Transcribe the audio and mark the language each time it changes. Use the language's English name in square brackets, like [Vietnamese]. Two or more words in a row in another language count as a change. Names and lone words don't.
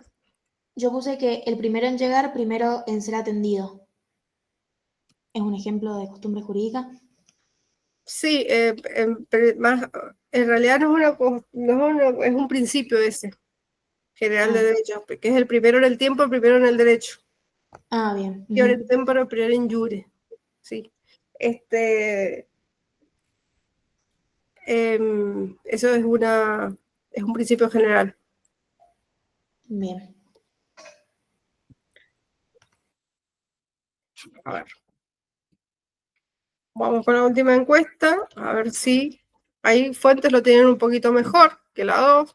[Spanish] Yo puse que el primero en llegar, primero en ser atendido. ¿Es un ejemplo de costumbre jurídica? Sí, en realidad no es un principio ese, general de derecho, que es el primero en el tiempo, el primero en el derecho. Ah, bien. [Latin] Prior in tempore, prior in iure. [Spanish] Sí. Eso es un principio general. Bien. A ver. Vamos con la última encuesta, a ver si ahí fuentes lo tienen un poquito mejor que la 2.